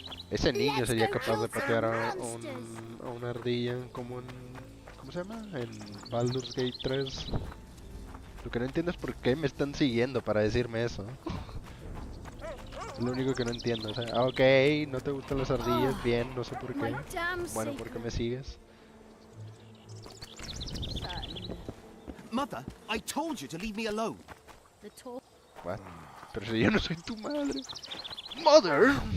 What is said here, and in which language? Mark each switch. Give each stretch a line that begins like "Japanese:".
Spanish: Ese niño sería capaz de patear a una ardilla como en... ¿Cómo se llama? En Baldur's Gate 3. Lo que no entiendo es por qué me están siguiendo para decirme eso. Es lo único que no entiendo. O sea, ok, no te gustan las ardillas, bien, no sé por qué. Bueno, ¿por qué me sigues?
English: Mother, I told you to leave me alone. What?
Spanish: Pero si yo no soy tu madre. Mother.